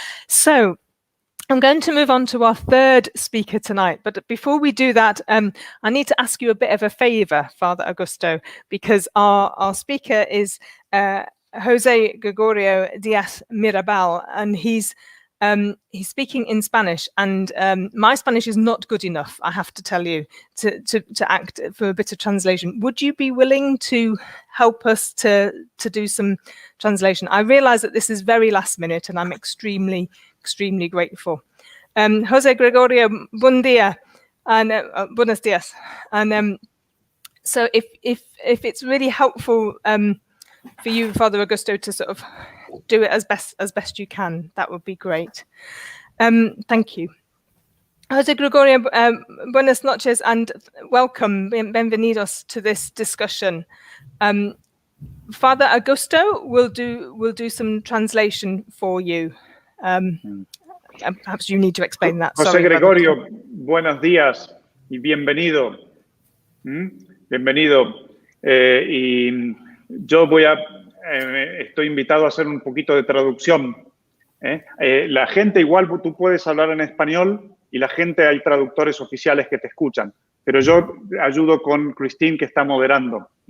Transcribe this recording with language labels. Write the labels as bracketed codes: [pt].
[en] So I'm going to move on to our third speaker tonight, but before we do that, I need to ask you a bit of a favor, Father Augusto, because our speaker is Jose Gregorio Diaz Mirabal, and he's speaking in Spanish, and my Spanish is not good enough, I have to tell you, to act for a bit of translation. Would you be willing to help us to do some translation? I realize that this is very last minute, and I'm extremely grateful. [es] Jose Gregorio, buen día, and buenos días. [en] And so if it's really helpful for you, Father Augusto, to sort of do it as best you can, that would be great. Thank you. Jose Gregorio, [es] buenas noches [en] and welcome, [es] bienvenidos [en] to this discussion. Father Augusto will do some translation for you. Perhaps you need to explain that. Jose Sorry, [es] Gregorio, buenos días y bienvenido. Bienvenido. Y yo estoy invitado a hacer un poquito de traducción. La gente, igual tú puedes hablar en español y la gente, hay traductores oficiales que te escuchan, pero yo ayudo con Christine, que está moderando.